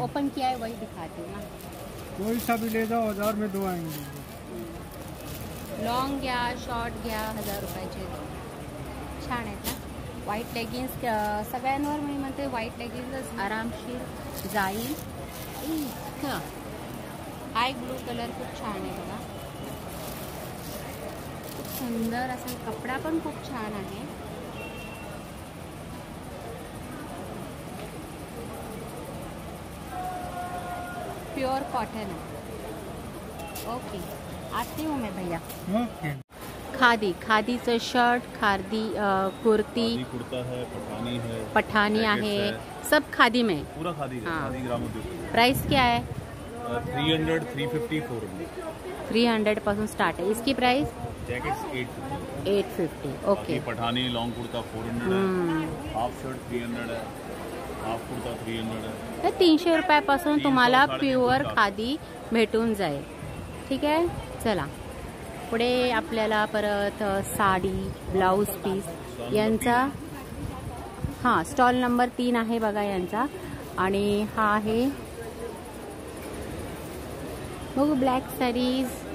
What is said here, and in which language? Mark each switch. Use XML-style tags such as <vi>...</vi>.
<hi>Open किया है वही दिखाती हूँ ना. कोई सा भी ले जाओ, 1000 में 2 आएंगे.</hi> <mr>लॉंग घ्या, शॉर्ट घ्या, 1000 रुपयाचे 2. छान आहेत ना. व्हाईट लेगिन्स सगळ्यांवर मी म्हणते व्हाईट लेगिन्सच आरामशीर जाईल. इतकं हाय ब्लू कलर खूप छान आहे बघा, खूप सुंदर असा कपडा पण खूप छान आहे.</mr> <hi>प्योर कॉटन है. ओके, आती हूँ मैं भैया.</hi> <en>Okay.</en> <mr>खादीचं शर्ट, खादी कुर्ती,</mr> <hi>कुर्ता है,</hi> <mr>पठानी आहे,</mr> <hi>सब खादी में. पूरा खादी है. हाँ. खादी ग्राम उद्योग. प्राइस क्या है? 300, 350, 400. 300 पासून स्टार्ट है. इसकी price</hi> <en>Jackets 850. 850. Okay.</en> <hi>Pathani long kurta 400 है, हाफ शर्ट 300 है, हाफ कुर्ता 300 है.</hi> <mr>तर 300 रुपयापासून तुम्हाला प्युअर खादी भेटून जाईल. ठीक आहे. चला पुढे आपल्याला परत साडी, ब्लाऊज पीस यांचा हां स्टॉल नंबर 3 आहे बघा यांचा. आणि हा आहे बघू ब्लॅक साडीज.</mr>